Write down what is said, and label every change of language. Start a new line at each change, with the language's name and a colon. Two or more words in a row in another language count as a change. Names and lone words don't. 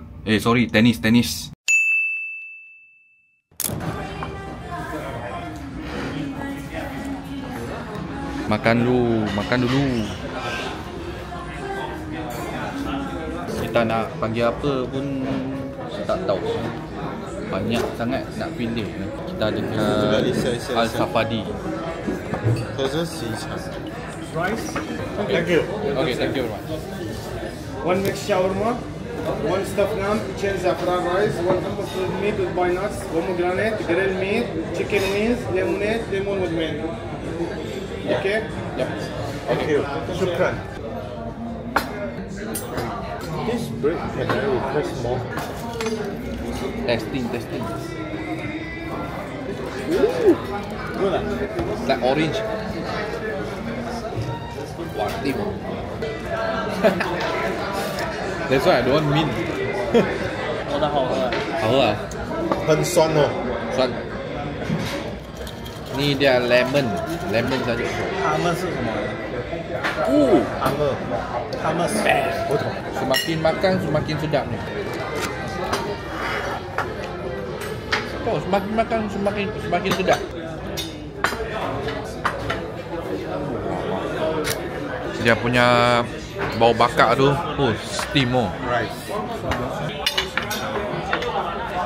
Malay: Sorry, tenis. Makan dulu. Kita nak panggil apa pun tak tahu. Banyak sangat nak pilih. Kita dekat Al-Safadi.
English: Rice. Thank you. Okay, thank you very much. One mixed shawarma, one stuffed lamb, chicken zafran rice, one hummus with meat with pine nuts, pomegranate, grilled meat, chicken wings, lemonade, lemon with mango. Okay? Yep. Thank you. Shukran. This bread can I request more? Testing. Good. Like orange. Wartim. That's why I don't want mint.
Chinese: 我的好喝。好喝啊，很酸哦。
Malay: 酸。Ni dia lemon saja.
Chinese: 他们是什么？他们
Malay: Semakin makan semakin sedap ni. Semakin makan semakin sedap. Dia punya bau bakar tu, steam oh.